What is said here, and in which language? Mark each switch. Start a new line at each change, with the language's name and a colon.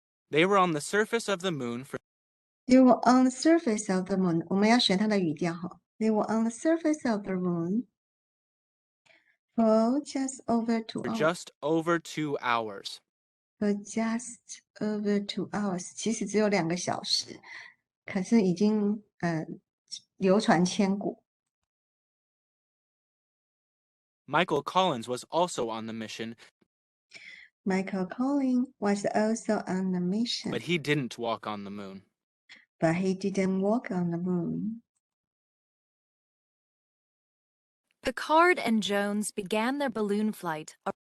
English: They were on the surface of the moon for They were on the surface of the moon.
Chinese: 我们要学它的语调哈。
English: They were on the surface of the moon for just over 2 hours. just over 2 hours. For just over 2 hours.
Chinese: 其实只有2个小时，可是已经流传千古。
English: Michael Collins was also on the mission, Michael Collins was also on the mission, but he didn't walk on the moon. but he didn't walk on the moon. Picard and Jones began their balloon flight